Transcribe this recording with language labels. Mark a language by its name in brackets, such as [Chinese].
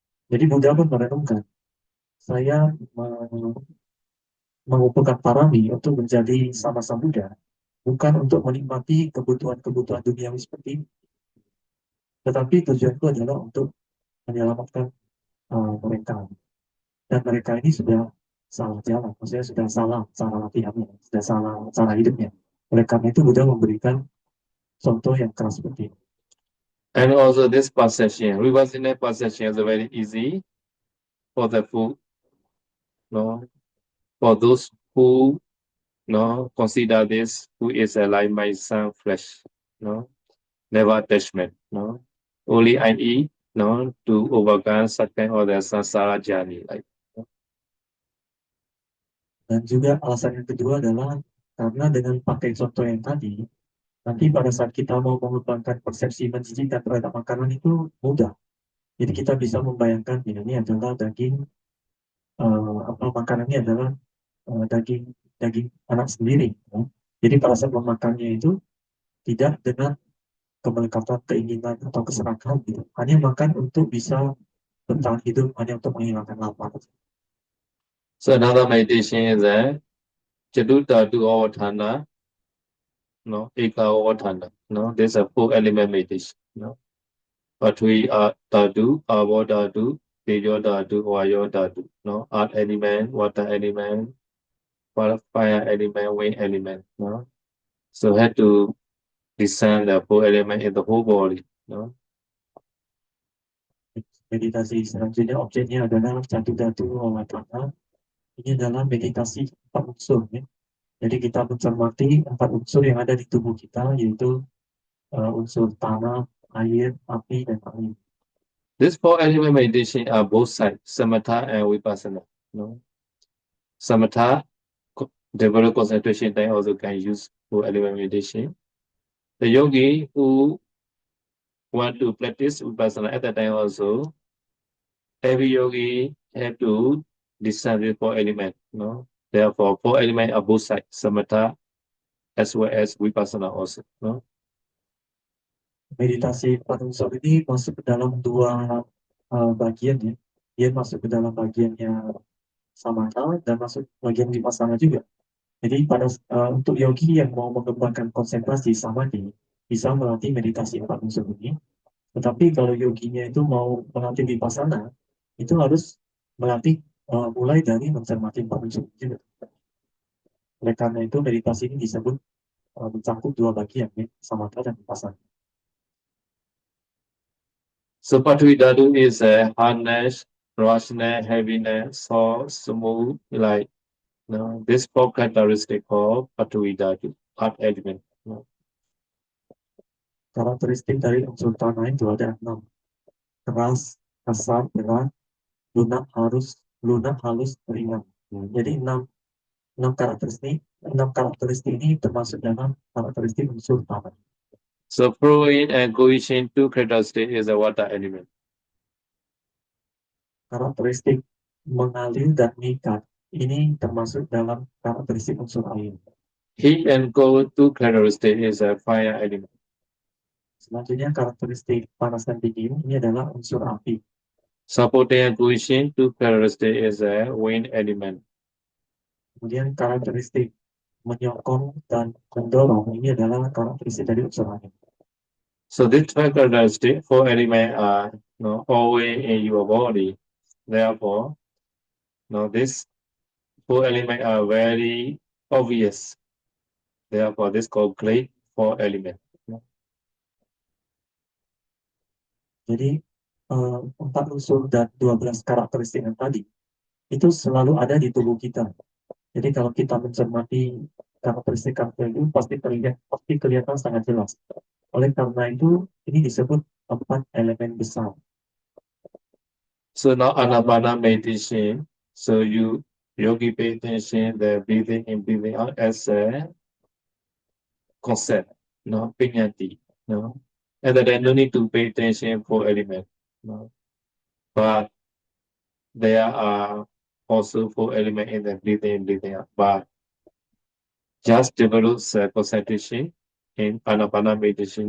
[Indonesian] Jadi Buddha pun merenungkan, saya mengumpulkan parami untuk menjadi sama Buddha, bukan untuk menikmati kebutuhan-kebutuhan duniawi seperti ini, tetapi tujuanku adalah untuk menyelamatkan mereka. Dan mereka ini sudah salah jalan, maksudnya sudah salah cara latihannya, sudah salah cara hidupnya. Oleh karena itu Buddha memberikan contoh yang keras seperti ini. [English] And also this perception, reversing perception is very easy for the food, no, for those who no consider this who is like my son flesh, no, never attachment, no, only I eat, no, to overcome such kind of the samsara journey, like. [Indonesian] Dan juga alasan yang kedua adalah karena dengan pakai contoh yang tadi, nanti pada saat kita mau mengembangkan persepsi menjijikan terhadap makanan itu mudah. Jadi kita bisa membayangkan ini adalah daging makanannya adalah daging daging anak sendiri. Ya. Jadi pada saat memakannya itu tidak dengan kemelekatan keinginan atau keserakahan gitu. Hanya makan untuk bisa bertahan hidup, hanya untuk menghilangkan lapar. [English] So another meditation is that Chaduta to Avatana, no, Eka Avatana, no, there's a 4 element meditation, no. Patri Dhatu, Avo Dhatu, Tejo Dhatu, Vayo Dhatu, no, earth element, water element, fire element, wind element, no. So had to discern the 4 element in the whole body, no. [Indonesian] Meditasi selanjutnya objeknya adalah Catu-Datu Awatana. Ini adalah meditasi 4 unsur. Ya. Jadi kita mencermati 4 unsur yang ada di tubuh kita, yaitu unsur tanah, air, api, dan angin. [English] These 4 element meditation are both sides, samatha and vipassana, no. Samatha, develop concentration time also can use 4 element meditation. The yogi who want to practice vipassana at that time also, every yogi have to discern the 4 element, no. Therefore, 4 element are both sides, samatha as well as vipassana also, no. [Indonesian] Meditasi 4 unsur ini masuk ke dalam 2 bagian ya. Dia masuk ke dalam bagiannya samatha dan masuk bagian vipassana juga. Jadi untuk yogi yang mau mengembangkan konsentrasi samadhi bisa melatih meditasi 4 unsur ini. Tetapi kalau yoginya itu mau melatih vipassana, itu harus melatih mulai dari mencermati 4 unsur juga. Oleh karena itu meditasi ini disebut mencakup 2 bagian ya, samatha dan vipassana. [English] So Patri Dhatu is a hardness, roughness, heaviness, soft, smooth, light. No, this 4 characteristic of Patri Dhatu, earth element. No. [Indonesian] Karakteristik dari unsur tanah itu ada 6. Keras, kasar, berat, lunak, halus, ringan. Jadi 6 karakteristik ini termasuk dalam karakteristik unsur tanah. [English] So fluid and cohesion 2 characteristic is a water element. [Indonesian] Karakteristik mengalir dan mengikat ini termasuk dalam karakteristik unsur air. [English] Heat and cold 2 characteristic is a fire element. [Indonesian] Selanjutnya karakteristik panas dan dingin ini adalah unsur api. [English] Supporting and cohesion 2 characteristic is a wind element. [Indonesian] Kemudian karakteristik menyokong dan mendorong ini adalah karakteristik dari unsur angin. [English] So these five characteristics, four elements are always in your body. Therefore, these four elements are very obvious. Therefore, this called great four elements. [Indonesian] Jadi 4 unsur dan 12 karakteristik yang tadi itu selalu ada di tubuh kita. Jadi kalau kita mencermati karakteristik itu pasti kelihatan sangat jelas. Oleh karena itu ini disebut 4 elemen besar. [English] So now Anapana meditation. So yogi pay attention the breathing in, breathing out as a concept, Pinyati, and then no need to pay attention for element, but there are also four elements in the breathing in, breathing out, but just develop concentration in Anapana meditation.